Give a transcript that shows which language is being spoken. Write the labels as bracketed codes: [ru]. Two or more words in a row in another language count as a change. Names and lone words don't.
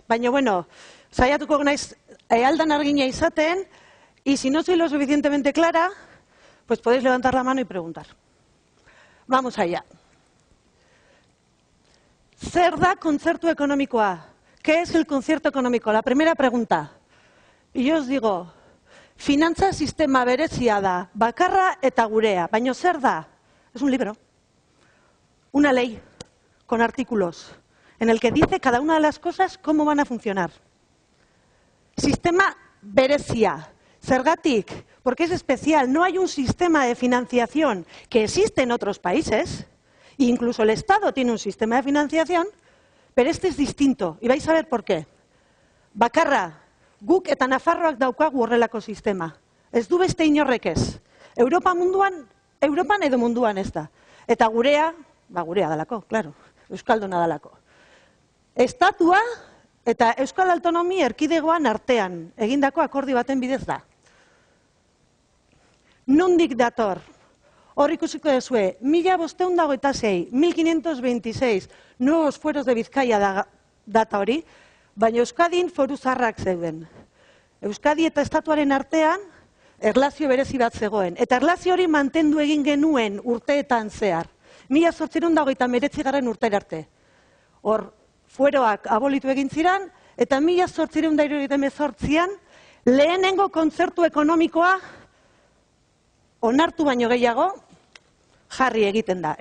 [eu] Baina, bueno, saiatuko naiz aldan argina izaten, [es] y si no soy lo suficientemente clara, pues podéis levantar la mano y preguntar. Vamos allá. [eu] Zer da kontzertu ekonomikoa? [es] ¿Qué es el concierto económico? La primera pregunta. Y yo os digo, [eu] finantza sistema berezia da, bakarra eta gurea. Baina zer da? [es] Es un libro, una ley con artículos, en el que dice cada una de las cosas cómo van a funcionar. [eu] Sistema berezia. Zergatik, [es] porque es especial. No hay un sistema de financiación que existe en otros países, e incluso el Estado tiene un sistema de financiación, pero este es distinto, y vais a ver por qué. [eu] Bakarra, guk eta Nafarroak daukagu horrelako sistema. Ez du beste inorrek ez. Europan edo munduan ez da. Eta gurea, gurea dalako, claro, euskalduna dalako. Estatua eta Euskal Autonomia Erkidegoan artean egindako akordio baten bidez da. Nondik dator? Hor ikusiko duzue, 1526, 1526, [es] nuevos fueros de [eu] Bizkaia data hori, baina Euskadin foru zaharrak zeuden. Euskadi eta estatuaren artean erlazio berezi bat zegoen. Eta erlazio hori mantendu egin genuen urteetan zehar. 1889 urtera arte. Hor, fueroak abolitu egin ziren, eta 1878an lehenengo kontzertu ekonomikoa onartu baino gehiago jarri egiten da.